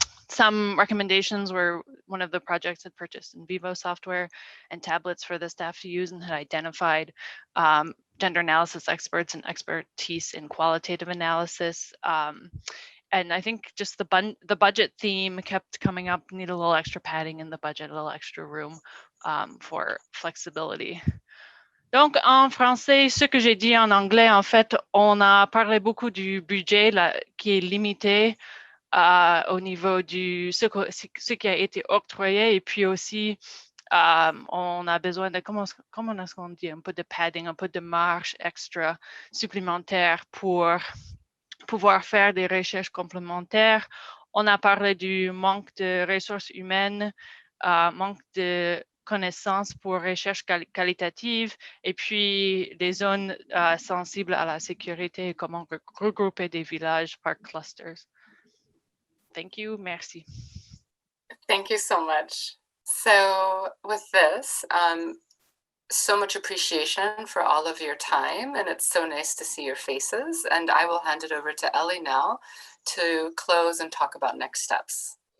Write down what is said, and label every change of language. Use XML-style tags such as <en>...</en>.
<en>Some recommendations were one of the projects had purchased in vivo software and tablets for the staff to use and had identified gender analysis experts and expertise in qualitative analysis. And I think just the budget theme kept coming up, need a little extra padding in the budget, a little extra room for flexibility.</en> <fr>Donc, en français, ce que j'ai dit en anglais, en fait, on a parlé beaucoup du budget là, qui est limité au niveau du ce qui a été octroyé, et puis aussi on a besoin de, comment est-ce qu'on dit, un peu de padding, un peu de marge extra supplémentaire pour pouvoir faire des recherches complémentaires. On a parlé du manque de ressources humaines, manque de connaissances pour recherche qualitative, et puis des zones sensibles à la sécurité et comment regrouper des villages par clusters.</fr> <en>Thank you, merci. Thank you so much. So with this, so much appreciation for all of your time, and it's so nice to see your faces. And I will hand it over to Ellie now to close and talk about next steps.</en>